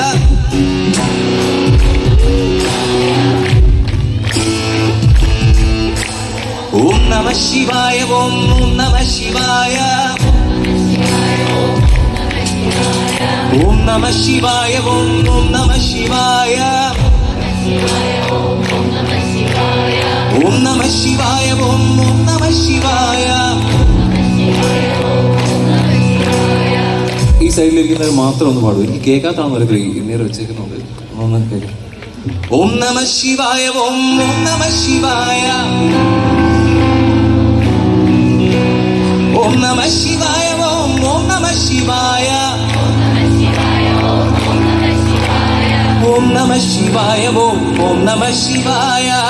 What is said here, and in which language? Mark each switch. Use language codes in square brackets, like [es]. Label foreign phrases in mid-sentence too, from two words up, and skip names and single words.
[sa] ॐ नमः शिवाय ॐ नमः शिवाय ॐ नमः शिवाय ॐ नमः शिवाय ॐ नमः शिवाय ॐ नमः शिवाय [ml] ഈ സൈഡിലിരിക്കുന്നവർ മാത്രം ഒന്ന് പാടും. എനിക്ക് കേൾക്കാത്താണെന്നൊരു ഇന്നേരം വെച്ചേക്കുന്നുണ്ട്. ഒന്ന് കേൾക്കാം. [sa] ॐ नमः शिवाय ॐ नमः शिवाय ॐ नमः शिवाय ॐ नमः शिवाय ॐ नमः शिवाय ॐ नमः शिवाय